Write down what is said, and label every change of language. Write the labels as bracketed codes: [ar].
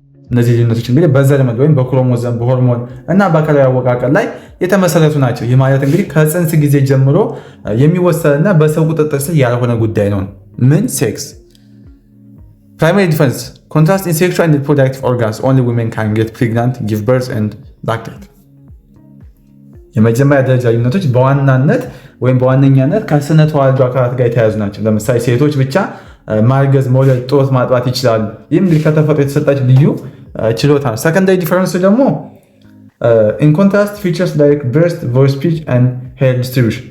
[am] እነዚህ ልዩነቶች እንግዲህ በዘረመል ወይም በክሮሞዞም በሆርሞን እና በአካላዊ አወቃቀር ላይ የተመሰረቱ ናቸው። ይህ ማለት እንግዲህ ከጽንስ ጊዜ ጀምሮ የሚወሰንና በሰው ቁጥጥር ስር ያልሆነ ጉዳይ ነው። ምን ሴክስ [en] primary difference contrast in sexual and reproductive organs. Only women can get pregnant, give birth and lactate. [am] የመጀመሪያ ደረጃ ልዩነቶች በዋናነት ወይም በዋነኛነት ከስነ ተዋልዶ አካላት ጋር የተያያዙ ናቸው። ለምሳሌ ሴቶች ብቻ ማርገዝ፣ መውለድ፣ ጡት ማጥባት ይችላሉ። ይህም እንግዲህ ከተፈጥሮ የተሰጣቸው ልዩ ችሎታ ነው። ሰከንዳሪ ዲፈረንሱ ደግሞ [en] in contrast features like breast, voice, speech and hair distribution.